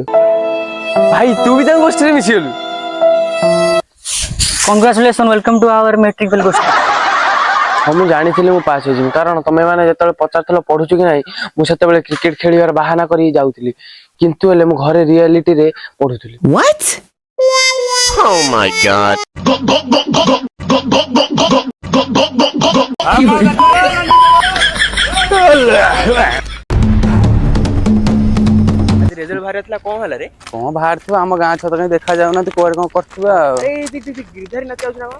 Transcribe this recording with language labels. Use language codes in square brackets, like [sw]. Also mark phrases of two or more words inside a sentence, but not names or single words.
[or] ଭାଇ ତୁ ବି ତାଙ୍କ ଗୋଷ୍ଠୀରେ ମିଶିଗଲୁ। [en] congratulation, welcome to our metrical ଗୋଷ୍ଠୀ। [or] ହଁ ମୁଁ ଜାଣିଥିଲି ମୁଁ ପାସ୍ ହେଇଯିବି, କାରଣ ତମେ ମାନେ ଯେତେବେଳେ ପଚାରୁଥିଲ ପଢୁଛୁ କି ନାହିଁ, ମୁଁ ସେତେବେଳେ କ୍ରିକେଟ ଖେଳିବାର ବାହାନା କରି ଯାଉଥିଲି, କିନ୍ତୁ ହେଲେ ମୁଁ ଘରେ ରିଆଲିଟିରେ ପଢୁଥିଲି। [en] What? Oh my god. [or] ରେଜଲ୍ଟ ବାହାରିଥିଲା, କଣ ହେଲା ରେ? କଣ ବାହାରିଥିବ, ଆମ ଗାଁ ଛୁଆ ତ କାହିଁ ଦେଖା ଯାଉନାହାନ୍ତି, କୁଆଡେ କଣ କରିଥିବ ଆଉ। ଏଇ ଗିରିଧାରୀ ନାତି ଆଉଛି ନା କଣ?